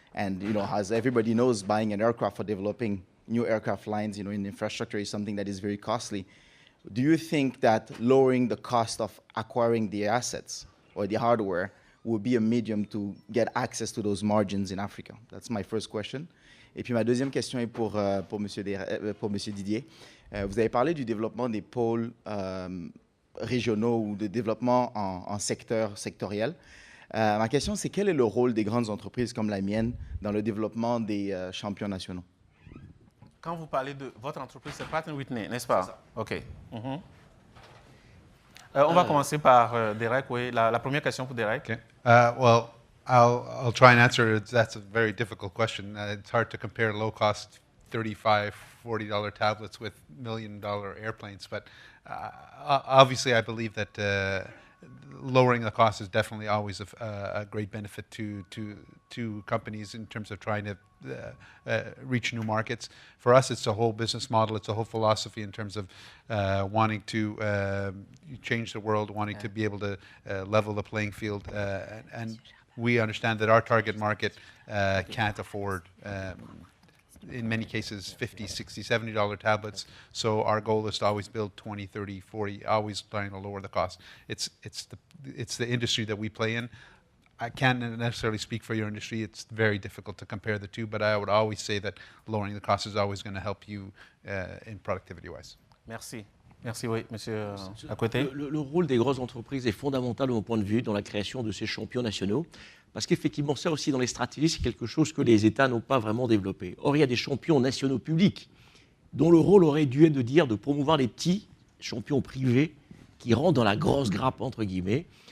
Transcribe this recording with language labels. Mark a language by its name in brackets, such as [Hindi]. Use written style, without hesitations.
[English] And as everybody knows, buying an aircraft or developing new aircraft lines, in infrastructure is something that is very costly. Do you think that lowering the cost of acquiring the assets or the hardware will be a medium to get access to those margins in Africa? That's my first question. [French] Et puis ma deuxième question est pour Monsieur Didier. Vous avez parlé du développement des pôles régionaux ou de développement en sectoriel. Ma question, c'est quel est le rôle des grandes entreprises comme la mienne dans le développement des champions nationaux? Quand vous parlez de votre entreprise, c'est Pratt & Whitney, n'est-ce pas? C'est ça. OK. On va commencer par Derek. Oui, la première question pour Derek. [English] Okay. Well, I'll try and answer. That's a very difficult question. It's hard to compare low-cost $35, $40 tablets with $1 million airplanes. But obviously, I believe that lowering the cost is definitely always a great benefit to companies in terms of trying to reach new markets. For us, it's a whole business model. It's a whole philosophy in terms of wanting to change the world, wanting to be able to level the playing field. And we understand that our target market can't afford in many cases, $50, $60, $70 tablets. So our goal is to always build 20, 30, 40, always trying to lower the cost. It's the industry that we play in. I can't necessarily speak for your industry. It's very difficult to compare the two, but I would always say that lowering the cost is always going to help you in productivity-wise. [French] Merci. Merci, oui, monsieur à côté. Le rôle des grosses entreprises est fondamental de mon point de vue dans la création de ces champions nationaux, parce qu'effectivement, ça aussi dans les stratégies, c'est quelque chose que les États n'ont pas vraiment développé. Or, il y a des champions nationaux publics dont le rôle aurait dû être de promouvoir les petits champions privés qui rentrent dans la grosse grappe, entre guillemets.